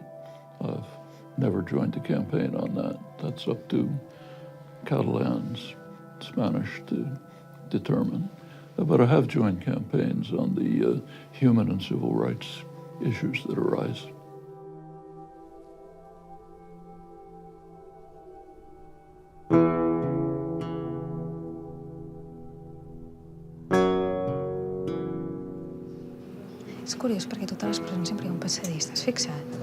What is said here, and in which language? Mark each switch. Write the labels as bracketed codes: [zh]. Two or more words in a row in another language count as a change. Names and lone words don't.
[en] I've never joined a campaign on that. That's up to Catalans, Spanish, to determine. But I have joined campaigns on the human and civil rights issues that arise. [ca] És curiós perquè totes les presons sempre hi ha un passadís, t'has fixat?